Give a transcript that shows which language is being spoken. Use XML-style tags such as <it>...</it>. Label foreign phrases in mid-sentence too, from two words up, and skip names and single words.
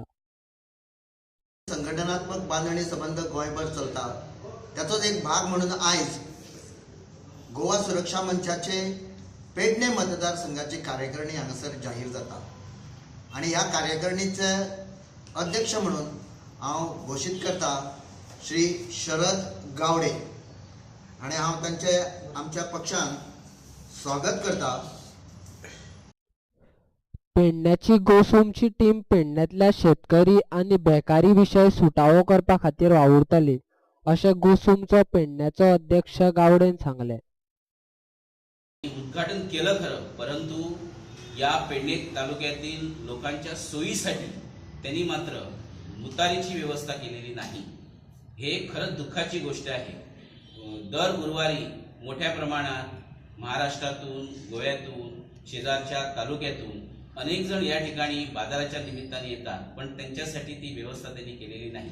<kok>संघटनात्मक बांधणी संबंध गोंयभर चलता, त्याचोच एक भाग म्हणून आयज गोवा सुरक्षा मंचाचे पेडणे मतदारसंघाची कार्यकारिणी हांगासर जाहीर जाता आणि ह्या कार्यकारिणीचे अध्यक्ष म्हणून हांव घोशीत करता श्री शरद गावडे आणि हांव तांचे आमच्या पक्षान स्वागत करता। पेडण्याची घोसूमची टीम पेडण्यातल्या शेतकरी आनी बेकारी विशय सुटावो करपा खातीर वावुरतली, अशें घोसूमचो पेडण्याचो अध्यक्ष गावडेन सांगले।</kok> <mr>उद्घाटन केलं खरं, परंतु या पेडणे तालुक्यातील लोकांच्या सोयीसाठी त्यांनी मात्र मुतारीची व्यवस्था केलेली नाही। हे खरंच दुःखाची गोष्ट आहे। दर गुरुवारी मोठ्या प्रमाणात महाराष्ट्रातून, गोव्यातून, शेजारच्या तालुक्यातून अनेक जण या ठिकाणी बाजाराच्या निमित्ताने येतात, पण त्यांच्यासाठी ती व्यवस्था त्यांनी केलेली नाही।</mr>